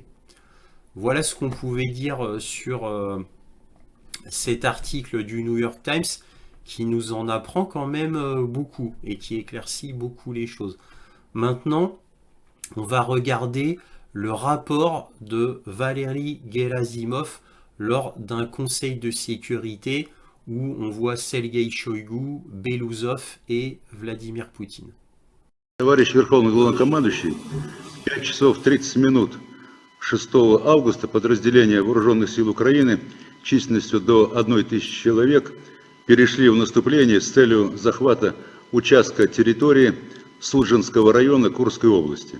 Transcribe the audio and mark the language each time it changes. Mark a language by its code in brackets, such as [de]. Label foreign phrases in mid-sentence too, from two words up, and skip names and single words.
[fr] Voilà ce qu'on pouvait dire sur cet article du New York Times qui nous en apprend quand même beaucoup et qui éclaircit beaucoup les choses. Maintenant, on va regarder le rapport de Valery Gerasimov lors d'un conseil de sécurité où on voit Sergei Shoigu, Belouzov et Vladimir Poutine. [ru] Товарищ Верховный Главнокомандующий, 5 часов 30 минут 6 августа подразделения Вооруженных сил Украины численностью до 1000 человек перешли в наступление с целью захвата участка территории Судженского района Курской области.